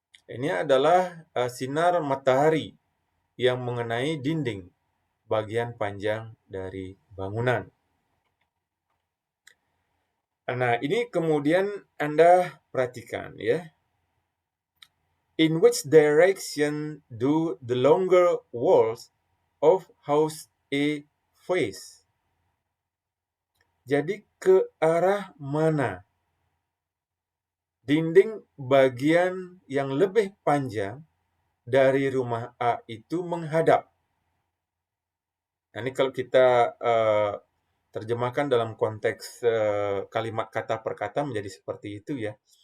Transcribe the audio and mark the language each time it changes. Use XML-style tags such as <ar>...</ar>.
<id>Ini adalah sinar matahari yang mengenai dinding bagian panjang dari bangunan. Nah, ini kemudian Anda perhatikan ya.</id> <en>In which direction do the longer walls of house A face?</en> <id>Jadi ke arah mana dinding bagian yang lebih panjang dari rumah A itu menghadap? Nah, ini kalau kita terjemahkan dalam konteks kalimat kata per kata menjadi seperti itu ya.</id>